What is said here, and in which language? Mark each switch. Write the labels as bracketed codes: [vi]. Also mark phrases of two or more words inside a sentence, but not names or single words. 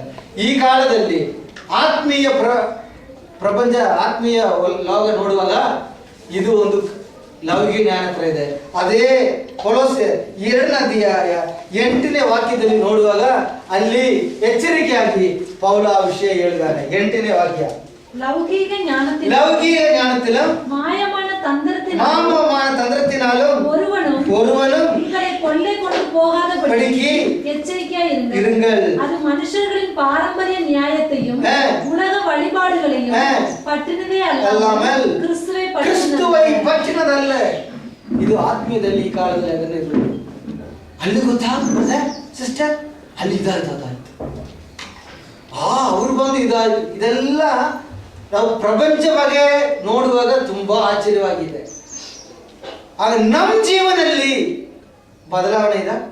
[kn] ಈ ಕಾಲದಲ್ಲಿ ಆತ್ಮೀಯ ಪ್ರಪಂಚ, ಆತ್ಮೀಯ ಲೋಕ ನೋಡುವಾಗ ಇದು ಒಂದು ಲೌಕಿಕ ಜ್ಞಾನ ಹತ್ರ ಇದೆ. ಅದೇ ಕೊಲೊಸ್ಸೆ 2ನೇ ಅಧ್ಯಾಯ 8ನೇ ವಾಕ್ಯದಲ್ಲಿ ನೋಡುವಾಗ ಅಲ್ಲಿ ಎಚ್ಚರಿಕೆಯಾಗಿ ಪೌಲ ಆ ವಿಷಯ ಹೇಳಿದ್ದಾನೆ. 8ನೇ ವಾಕ್ಯ, [ta] ലൗകിക ஞானத்திலும் மாயமான தந்திரத்தினாலும் ஒருவனும் உங்களை கொள்ளை கொண்டு போகாதபடிக்கு எச்சரிக்கையாய் இருங்கள். அது மனுஷர்களின் பாரம்பரிய நியாயத்தையும் உலக வழிபாடுகளையும் பற்றினதே அல்லாமல் கிறிஸ்துவை பற்றினதல்ல. [kn] ಇದು ಆತ್ಮೀಯದಲ್ಲಿ ಈ ಕಾಲದಲ್ಲಿ ಅದನ್ನೇ ಅಲ್ಲಿ ಗೊತ್ತಾಗ್ತದೆ ಸಿಸ್ಟರ್, ಅಲ್ಲಿ ಇದಾಯ್ತು ಅವ್ರು ಬಂದು ಇದಾಯ್ತು. ಇದೆಲ್ಲ ನಾವು ಪ್ರಪಂಚ ಬಗ್ಗೆ ನೋಡುವಾಗ ತುಂಬಾ ಆಶ್ಚರ್ಯವಾಗಿದೆ. ಆಗ ನಮ್ಮ ಜೀವನದಲ್ಲಿ ಬದಲಾವಣೆ ಇಲ್ಲ.